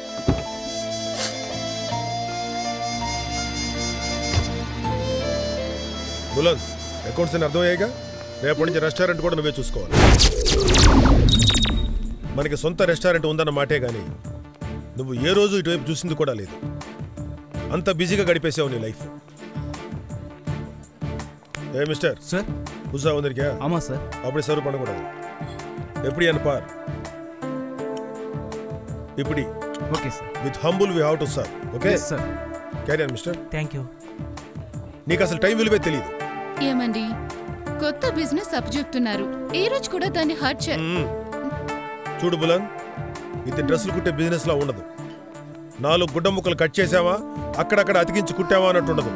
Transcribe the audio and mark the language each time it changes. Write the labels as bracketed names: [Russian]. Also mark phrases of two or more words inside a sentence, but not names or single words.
[Telugu] బులంద్, అకౌంట్స్ అని అర్థమయ్యాయిగా. రేపటి నుంచి రెస్టారెంట్ కూడా నువ్వే చూసుకోవాలి. మనకి సొంత రెస్టారెంట్ ఉందన్న మాటే గానీ నువ్వు ఏ రోజు ఇటువైపు చూసింది కూడా లేదు. అంత బిజీగా గడిపేసావు నీ లైఫ్. [Tamil] ஏ மிஸ்டர் சார் புதுசா வந்திருக்கியா? ஆமா சார். அப்படி சர்வ் பண்ணக்கூடாது. எப்படி பார். இப்படி. [English] okay sir. with humble we have to serve. okay సార్. carry on mister. thank you. [Telugu] నీకు అసలు టైం విలువే తెలియదు. ఏమండి కొత్త బిజినెస్ అప్పచెప్తున్నారు, ఈ రోజు కూడా దాన్ని హర్ట్ చే చూడు బులన్, ఇది డ్రెస్సులు కుట్టే బిజినెస్ లా ఉండదు. 4 గుడ్డ ముక్కలు కట్ చేసావా, అక్కడక్కడ అతికించి కుట్టావా అన్నట్టు ఉండదు.